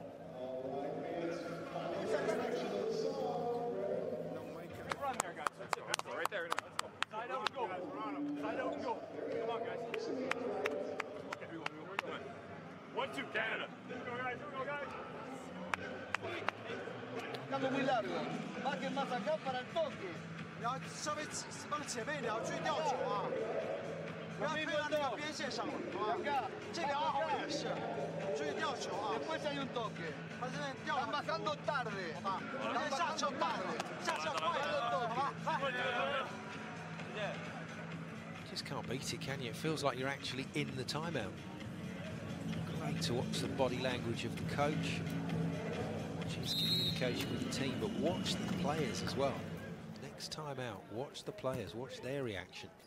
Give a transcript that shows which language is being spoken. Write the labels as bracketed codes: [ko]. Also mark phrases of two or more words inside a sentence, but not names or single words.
[en] Right there. Side out and go. Side out and go. Come on, guys. Okay. 1-2, Canada. Here we go, guys. Here we go, guys. [es] Estamos muy largo. Bajen más acá para el toque. [zh] 你要稍微往前面一点，注意吊球啊！不要推到那个边线上了，好吧？这两号也是，注意吊球啊！ [es] Después hay un toque. [zh] 他这边吊 [es] Están bajando tarde. [zh] 好吧？你先下球快了，下球快了，好吧？来。 [en] Just can't beat it, can you? It feels like you're actually in the timeout. Great to watch the body language of the coach, watch his communication with the team, but watch the players as well. Next time out, watch the players, watch their reaction.